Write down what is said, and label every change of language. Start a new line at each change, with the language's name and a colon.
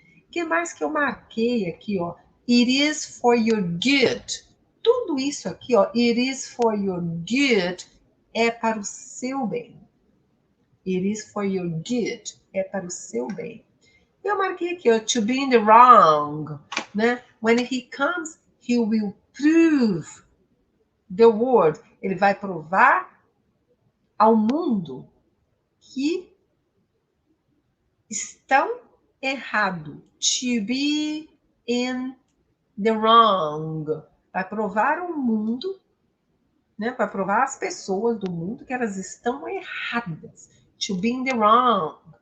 Portuguese: O que mais que eu marquei aqui, ó?
English: It is for your good.
Portuguese: Tudo isso aqui, ó,
English: it is for your good,
Portuguese: é para o seu bem.
English: It is for your good,
Portuguese: é para o seu bem. Eu marquei aqui, ó,
English: to be in the wrong,
Portuguese: né?
English: When he comes, he will prove the world.
Portuguese: Ele vai provar ao mundo que estão errado.
English: To be in the wrong.
Portuguese: Vai provar ao mundo, né? Vai provar às pessoas do mundo que elas estão erradas.
English: To be in the wrong.